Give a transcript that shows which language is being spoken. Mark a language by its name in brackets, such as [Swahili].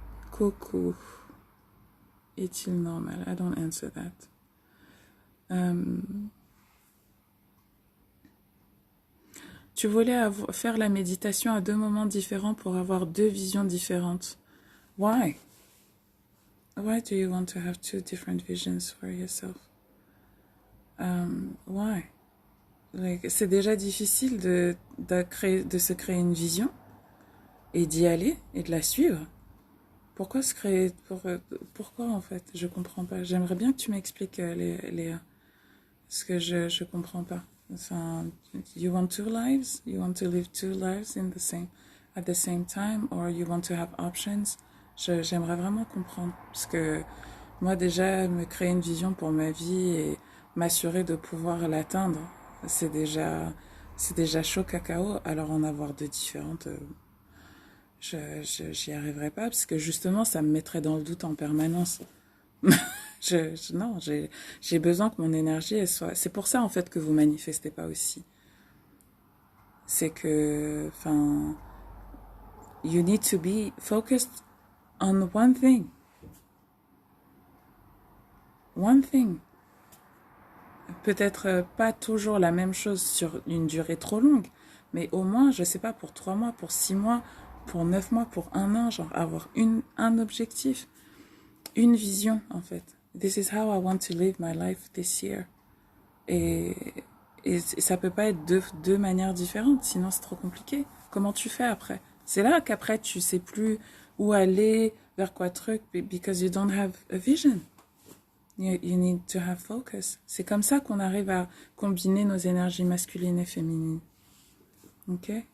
[French] Coucou. Est-il normal? I don't answer that. Tu voulais faire la méditation à 2 moments différents pour avoir 2 visions différentes. [English] Why? Why do you want to have 2 different visions for yourself? Why? [French] Like, c'est déjà difficile de se créer une vision et d'y aller et de la suivre. Pourquoi se créer pourquoi en fait? Je comprends pas. J'aimerais bien que tu m'expliques, Léa. Parce que je comprends pas. [English] Enfin, you want 2 lives? You want to live 2 lives at the same time? Or you want to have options? [French] J'aimerais vraiment comprendre. Parce que moi déjà, me créer une vision pour ma vie et m'assurer de pouvoir l'atteindre, c'est déjà chaud cacao. Alors en avoir 2 différentes, j'y arriverai pas. Parce que justement, ça me mettrait dans le doute en permanence. Non, j'ai besoin que mon énergie, elle soit... C'est pour ça, en fait, que vous manifestez pas aussi. C'est que, enfin... [English] You need to be focused on one thing. One thing. [French] Peut-être pas toujours la même chose sur une durée trop longue, mais au moins, je sais pas, pour 3 mois, pour 6 mois, pour 9 mois, pour 1 an, genre avoir un objectif, une vision, en fait. [English] This is how I want to live my life this year. [French] Et ça peut pas être deux manières différentes, sinon c'est trop compliqué. Comment tu fais après? C'est là qu'après tu sais plus où aller, vers quoi truc, because you don't have a vision. You need to have focus. C'est comme ça qu'on arrive à combiner nos énergies masculines et féminines. Ok?